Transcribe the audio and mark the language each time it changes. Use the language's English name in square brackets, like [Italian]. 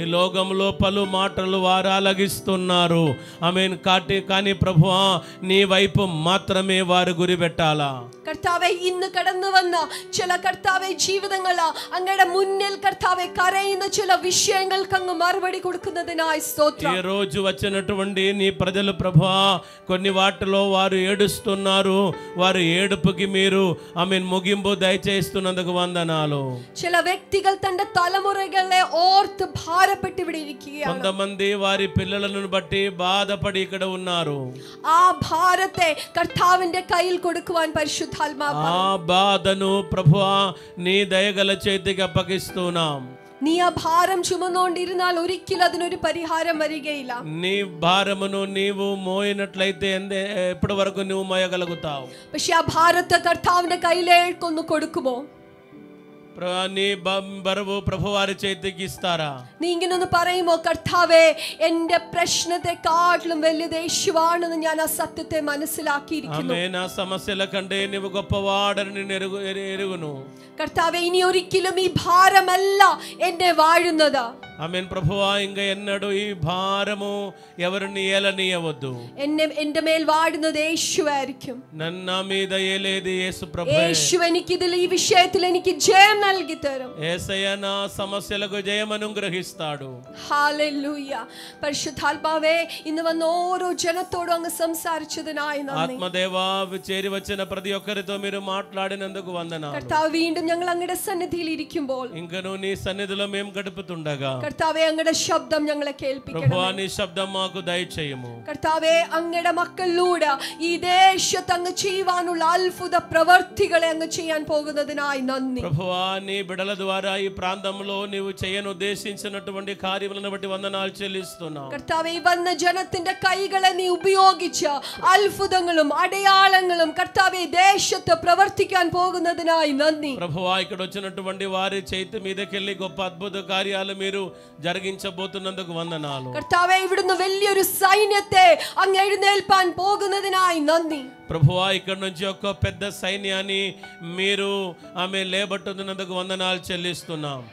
[Telugu] ఈ లోకంలో పలు మాటలు వారు ఆలగిస్తున్నారు. ఆమేన్. కానీ ప్రభువా, నీ వైపు మాత్రమే వారు గురి పెట్టాలా. [Malayalam] കർത്താവേ, ഇന്ന് കടന്നു വന്ന ചില കർത്താവേ ജീവിതങ്ങൾ അങ്ങയുടെ മുന്നിൽ കർത്താവേ കരയുന്ന ചില విషయങ്ങൾക്ക് അങ്ങ് മറുപടി കൊടുക്കുന്നതിനായി സ്തോത്രം. [Telugu] ఈ రోజు వచ్చినటువంటి నీ ప్రజలు ప్రభువా, కొన్ని వాటిలో వారు ఏడుస్తున్నారు. వారు ఏడుపుకి మీరు ఆమేన్ ముగింపు దయచేస్తున్నందుకు వందనాలు. [Malayalam] ചില വ്യക്തികൾ തന്റെ തലമുറകളെ ഓർത്ത് ഭാരപ്പെട്ട് ഇവിടെ ഇരിക്കുകയാണ്. [Telugu] కొంతమంది వారి పిల్లలను బట్టి బాధపడి ఇక్కడ ఉన్నారు. [Malayalam] ആ ഭാരത്തെ കർത്താവിന്റെ കയ്യിൽ കൊടുക്കുവാൻ പരിശുദ്ധാത്മാവ് [Telugu] ఆ బాధను ప్రభువా నీ దయగల చేతికి అప్పగిస్తున్నాం. [Malayalam] നീ ആ ഭാരം ചുമന്നുകൊണ്ടിരുന്നാൽ ഒരിക്കലും അതിനൊരു പരിഹാരം വരികയില്ല. [Telugu] నీ భారమును నీవు మోయినట్లయితే ఎప్పటి వరకు నువ్వు మోయగలుగుతావు? [Malayalam] പക്ഷെ ആ ഭാരത്തെ കർത്താവിന്റെ കയ്യിലേക്കൊന്ന് കൊടുക്കുമോ? [Telugu] నీ బరువు ప్రభువారి చేతికి ఇస్తారా? [Malayalam] നീ ഇങ്ങനെ ഒന്ന് പറയുമോ, കർത്താവേ, എന്റെ പ്രശ്നത്തെക്കാട്ടിലും വലുത് യേശുവാണെന്ന് ഞാൻ ആ സത്യത്തെ മനസ്സിലാക്കിയിരിക്കുന്നു. [Telugu] ఆమేన్. ఆ సమస్యల కంటే నీవు గొప్పవాడని నేను ఎరుగును. [Malayalam] കർത്താവേ, ഇനി ഒരിക്കലും ഈ ഭാരമല്ല എന്നെ വാഴുന്നത്. [Telugu] ఆమేన్. ప్రభువా, ఇంకా ఎన్నడూ ఈ భారము ఎవరిని ఏలనీయవద్దు. [Malayalam] എന്റെ മേൽ വാഴുന്നത് യേശുവായിരിക്കും. [Telugu] నా మీద ఏలేది యేసు ప్రభువే. [Malayalam] യേശു എനിക്ക് ഇതിൽ ഈ വിഷയത്തിൽ എനിക്ക് ജയം നൽകി തരും. [Telugu] యేసయ్య నా సమస్యలకు జయం అనుగ్రహిస్తాడు. [Malayalam] ഹല്ലേലൂയ. പരിശുദ്ധാത്മാവേ, ഇന്ന് വന്ന ഓരോ ജനത്തോടും അങ്ങ് സംസാരിച്ചതിനായി നന്ദി. [Telugu] ఆత్మదేవా, చేరి వచ్చిన ప్రతి ఒక్కరితో మీరు మాట్లాడినందుకు వందనాలు. [Malayalam] കർത്താവ്, വീണ്ടും ഞങ്ങൾ അങ്ങയുടെ സന്നിധിയിൽ ഇരിക്കുമ്പോൾ [Telugu] ఇంకను నీ సన్నిధిలో మేము గడుపుతుండగా [Malayalam] കർത്താവേ, അങ്ങയുടെ ശബ്ദം ഞങ്ങളെ കേൾപ്പിക്കണം. [Telugu] ప్రభువా, నీ శబ్దం మాకు దయచేయము. [Malayalam] കർത്താവേ, അങ്ങയുടെ മക്കളിലൂടെ ഈ ദേശത്ത് അങ്ങ് ചെയ്യുവാനുള്ള അത്ഭുത പ്രവർത്തികളെ അങ്ങ് ചെയ്യാൻ പോകുന്നതിനായി നന്ദി. [Telugu] ప్రభువా, నీ బిడల ద్వారా ఈ ప్రాంతంలో నీవు చేయను ఉద్దేశించినటువంటి కార్యములను బట్టి వందనాలు చెల్లిస్తున్నాం. [Malayalam] കർത്താവേ, ഈ വന്ന ജനത്തിന്റെ കൈകളെ നീ ഉപയോഗിച്ച് അത്ഭുതങ്ങളും അടയാളങ്ങളും കർത്താവേ ദേശത്ത് പ്രവർത്തിക്കാൻ പോകുന്നതിനായി നന്ദി. [Telugu] ప్రభువా, ఇక్కడ వచ్చినటువంటి వారి చేతి మీదకెళ్ళి గొప్ప అద్భుత కార్యాలు మీరు జరిగించబోతున్నందుకు వందనాలు. [Malayalam] കർത്താവേ, ഇവിടുന്ന് വലിയൊരു സൈന്യത്തെ അങ്ങ് എഴുന്നേൽപ്പാൻ പോകുന്നതിനായി നന്ദി. [Telugu] ప్రభువా, ఇక్కడ నుంచి ఒక పెద్ద సైన్యాన్ని మీరు ఆమె లేబట్టుతున్నందుకు వందనాలు చెల్లిస్తున్నాం.